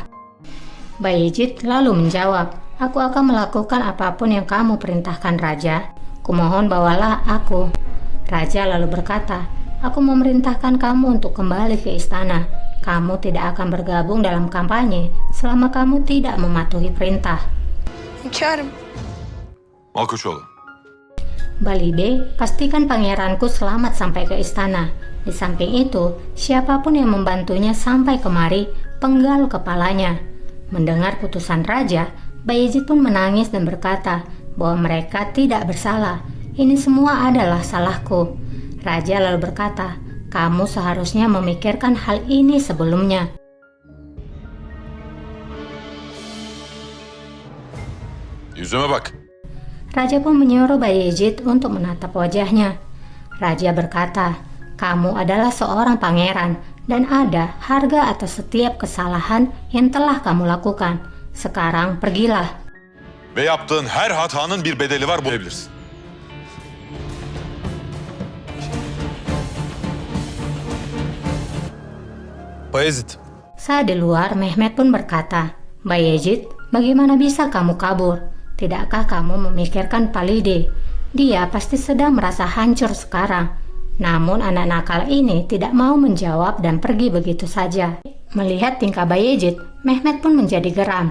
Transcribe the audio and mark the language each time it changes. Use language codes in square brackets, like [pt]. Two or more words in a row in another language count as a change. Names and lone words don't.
[id] Bayezid lalu menjawab, "Aku akan melakukan apapun yang kamu perintahkan, Raja. Kumohon bawalah aku." Raja lalu berkata, "Aku memerintahkan kamu untuk kembali ke istana. Kamu tidak akan bergabung dalam kampanye selama kamu tidak mematuhi perintah." [tr] Hünkârım. Malkoçoğlu. Balibe, [id] pastikan pangeranku selamat sampai ke istana. Di samping itu, siapapun yang membantunya sampai kemari, penggal kepalanya. Mendengar putusan raja, Bayezid pun menangis dan berkata bahwa mereka tidak bersalah. Ini semua adalah salahku. Raja lalu berkata, "Kamu seharusnya memikirkan hal ini sebelumnya." [tr] Yüzüme bak. [id] Raja pun menyuruh Bayezid untuk menatap wajahnya. Raja berkata, "Kamu adalah seorang pangeran dan ada harga atas setiap kesalahan yang telah kamu lakukan. Sekarang pergilah." [tr] Ve yaptığın her hatanın bir bedeli var, bulabilirsin. [id] Bayezid, Saat di luar, Mehmet pun berkata, "Bayezid, bagaimana bisa kamu kabur? Tidakkah kamu memikirkan Palide? Dia pasti sedang merasa hancur sekarang." Namun anak nakal ini tidak mau menjawab dan pergi begitu saja. Melihat tingkah Bayezid, Mehmet pun menjadi geram.